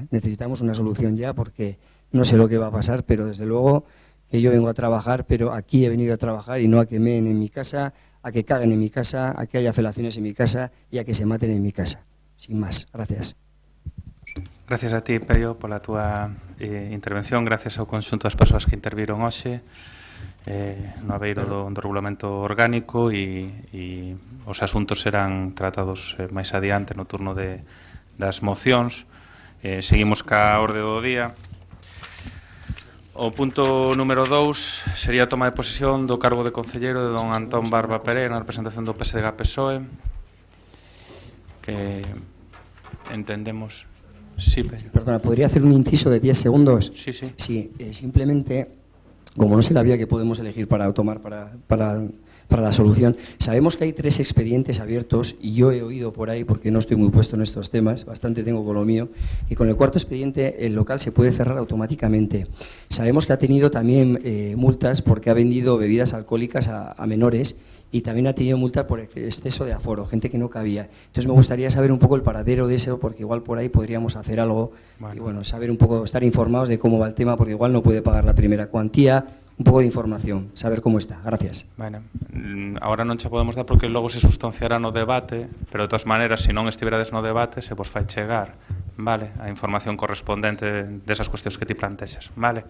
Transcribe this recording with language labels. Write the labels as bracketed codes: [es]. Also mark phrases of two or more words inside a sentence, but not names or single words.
[es] Necesitamos una solución ya porque no sé lo que va a pasar, pero desde luego que yo vengo a trabajar, pero aquí he venido a trabajar y no a que meen en mi casa, a que caguen en mi casa, a que haya felaciones en mi casa y a que se maten en mi casa. Sin más, gracias. [gl] Gracias a ti, Pello, pola túa intervención, gracias ao conxunto das persoas que interviron hoxe no aveiro do regulamento orgánico e os asuntos serán tratados máis adiante no turno das mocións. Seguimos ca orde do día. O punto número 2 sería a toma de posesión do cargo de concelleiro de don Antón Barba Pereira na representación do PSDG-PSOE, que entendemos... [es] Sí, perdona, ¿podría hacer un inciso de 10 segundos? Sí, sí. Sí, simplemente, como no sé la vía que podemos elegir para tomar para la solución, sabemos que hay 3 expedientes abiertos y yo he oído por ahí, porque no estoy muy puesto en estos temas, bastante tengo con lo mío, y con el 4º expediente el local se puede cerrar automáticamente. Sabemos que ha tenido también multas porque ha vendido bebidas alcohólicas a menores y también ha tenido multas por exceso de aforo, gente que no cabía. Entonces me gustaría saber un poco el paradero de eso, porque igual por ahí podríamos hacer algo, y bueno, saber un poco, estar informados de cómo va el tema, porque igual no puede pagar la primera cuantía, [gl] un pouco [es] de información, saber como está. Gracias. [gl] Bueno, agora non che podemos dar porque logo se sustanciará no debate, pero de todas maneiras, se non estiverades no debate, se vos fai chegar, vale, a información correspondente desas cuestións que ti plantexas, vale?